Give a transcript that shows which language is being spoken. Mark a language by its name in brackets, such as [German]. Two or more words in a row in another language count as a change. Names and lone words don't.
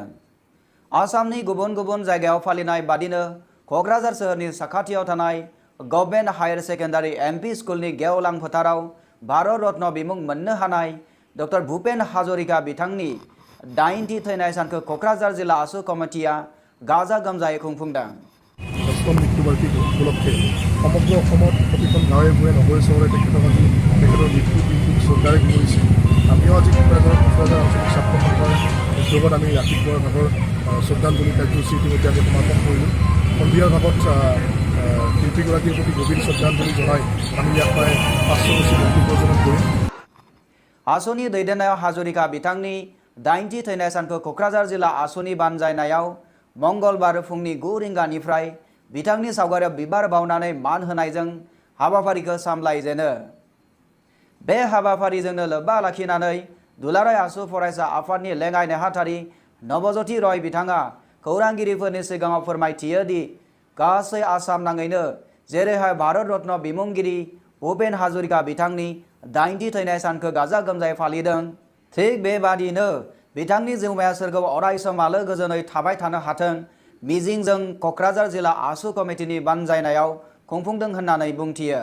[Bodo] आसामनि गुबुन गुबुन जायगायाव फालिनाय बादिनो क'क्राझार सोहोरनि साखाथियाव थानाय गभर्नमेन्ट हायर सेकेन्डारि एमपि स्कुलनि गेवलां फोथाराव भारत रत्न बिमुं मोननो हानाय डक्टर भुपेन हाजरिका बिथांनि 90 थैनाय सानखौ क'क्राझार जिल्ला आसु कमिटिया गाजा गोमजायै खुंफुंदों। [Assamese] মৃত্যুবাৰ্ষিকী উপলক্ষে সমগ্ৰ অসমত প্ৰতিখন গাঁৱে ভূঞে নগৰে চহৰে তেখেতৰ মৃত্যু দিনটোক শ্ৰদ্ধাৰে কৰিছে। আমিও আজি ক'ক্ৰাঝাৰ আঞ্চলিক ছাত্ৰ সন্থাৰ উদ্যোগত আমি ৰাতিপুৱাৰ ভাগৰ শ্ৰদ্ধাঞ্জলি কাৰ্যসূচী ইতিমধ্যে আমি সমাপন কৰিলোঁ। সন্ধিয়াৰ ভাগত শিল্পীগৰাকীৰ প্ৰতি গভীৰ শ্ৰদ্ধাঞ্জলি জনাই আমি ইয়াত প্ৰায় 500 বছৰ মৃত্যু প্ৰজনন কৰিম। [Bodo] आसुनि दैदेननायाव हाजरिका बिथांनि 90 थैनाय सानखौ क'क्राझार जिल्ला आसुनि बानजायनायाव मंगलबार फुंनि 9 रिंगानिफ्राय बिथांनि सावगारियाव बिबार बावनानै मान होनायजों हाबाफारिखौ सामलायजेनो। बे हाबाफारिजोंनो लोब्बा लाखिनानै दुलाराय आसु फरायसा आफादनि लेङाइ नेहाथारि नवज्योति रय बिथाङा खौरांगिरिफोरनि सिगाङाव फोरमायथियो दि गासै आसाम नाङैनो जेरैहाय भारत रत्न बिमुंगिरि भुपेन हाजरिका बिथांनि 90 थैनाय सानखौ गाजा गोमजायै फालिदों, थिग बेबादिनो बिथांनि जिउमाया सोरगोआव अरायसम आलो गोजोनै थाबाय थानो हाथों मिजिंजों क'क्राझार जिल्ला आसु कमिटिनि बानजायनायाव खुंफुंदों होननानै बुंथियो।